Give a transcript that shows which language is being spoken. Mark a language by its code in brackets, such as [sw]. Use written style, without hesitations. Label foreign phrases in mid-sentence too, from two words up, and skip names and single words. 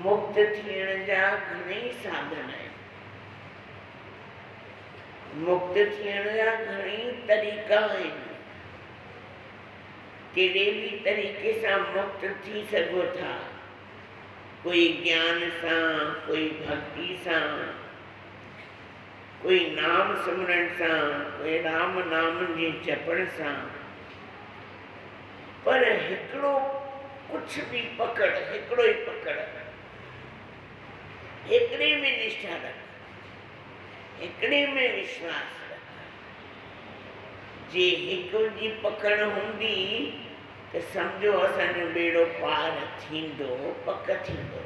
[sd] मुक्त थियण जा घणेई साधन आहिनि, मुक्त थियण जा घणेई तरीक़ा आहिनि। कहिड़े बि तरीक़े सां मुक्त थी सघो था, कोई ज्ञान सां, कोई भक्ति सां, कोई नाम सिमरन सां, कोई राम नाम जे जपण सां। पर हिकिड़ो [hi] कुछ भी [sd] पकड़, हिकिड़ो ई पकड़, हिकिड़े में निष्ठा रख, हिकिड़े में विश्वास रख। जे हिक जी पकड़ हूंदी त सम्झो असांजो बेड़ो पार थींदो, पक थींदो।